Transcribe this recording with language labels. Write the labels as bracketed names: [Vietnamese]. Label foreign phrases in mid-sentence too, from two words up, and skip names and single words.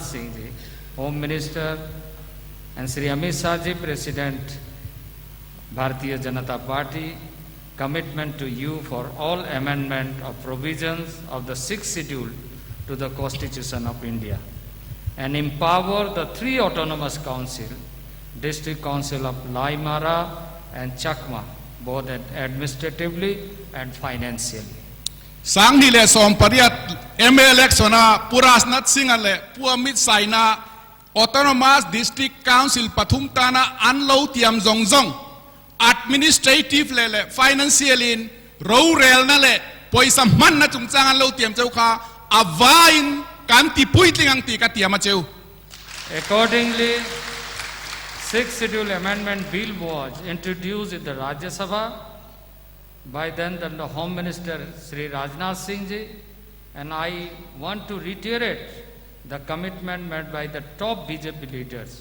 [English] Singh ji, Home Minister, and Sri Amit Shah ji, President Bharatiya Janata Party, commitment to you for all amendment of provisions of the 6th schedule to the Constitution of India, and empower the 3 autonomous council, District Council of Laimara and Chakma, both administratively and financially. [Mizo] Sang ni le som pariat ML election na Pu Rajnath Singh le Pu Amit Shah na [English] autonomous district council [Mizo] pathum tana an lo tiam zong zong administrative le financial in rural na le poisa man na chungchang an lo tiam cheu kha avain kan ti puitling ang ti ka tiam cheu. [English] Accordingly, 6th schedule amendment bill was introduced in the Rajya Sabha by then the Home Minister Sri Rajnath Singh ji, and I want to reiterate the commitment made by the top BJP leaders.